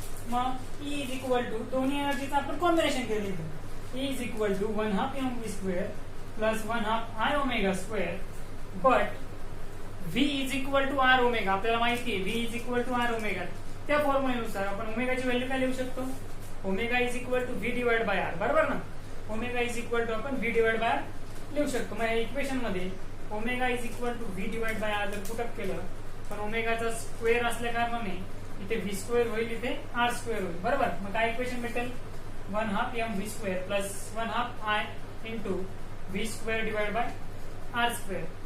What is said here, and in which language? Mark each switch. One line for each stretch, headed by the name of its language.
Marathi: मग E is equal to दोन्ही एनर्जीचं आपण कॉम्बिनेशन केलेलं.
English: E is equal to 1/2 mv square plus 1/2 I omega square. But V is equal to R omega
Marathi: आपल्याला माहिती आहे.
English: V is equal to R omega.
Marathi: त्या फॉर्म्युलेनुसार आपण ओमेगाची value काय लिहू शकतो?
English: Omega is equal to V divide by R.
Marathi: बरोबर ना. ओमेगा इज इक्वल टू आपण V डिवाइड बाय R लिहू शकतो. मग या इक्वेशन मध्ये omega is equal to V divide by R जर पुटअप केलं पण ओमेगाचा स्क्वेअर असल्या कारणाने इथे V स्क्वेअर होईल, इथे R स्क्वेअर होईल. बरोबर. मग काय इक्वेशन भेटेल?
English: 1/2 mv square plus 1/2 I into V square divide by R square.